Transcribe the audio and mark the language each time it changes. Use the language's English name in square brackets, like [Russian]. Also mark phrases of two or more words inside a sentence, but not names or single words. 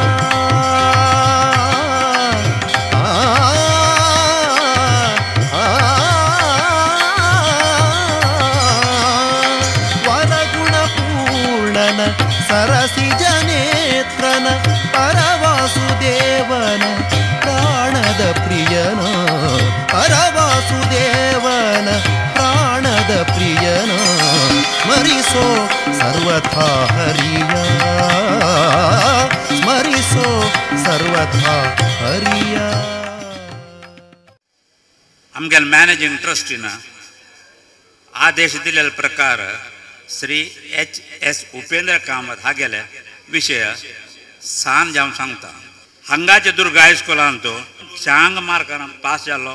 [Kannada] ಸರಸಿಜ ನೇತ್ರನ ಪರವಾಸುದೇವನ ಪ್ರಾಣದ ಪ್ರಿಯನ ಪರವಾಸುದೇವನ ಪ್ರಾಣದ ಪ್ರಿಯನ ಸ್ಮರಿಸೋ ಸರ್ವಥಾ ಹರಿಯ ಸ್ಮರಿಸೋ ಸರ್ವಥಾ ಹರಿಯ [Konkani] आमगेल [English] managing trusteen [Konkani] आदेश दिलेल्या प्रकार श्री H.S. उपेंद्र कामत हागेले विषय सांज जावन सांगता हांगाचे दुर्ग हायस्कुलान तो चांग मार्कान पास जालो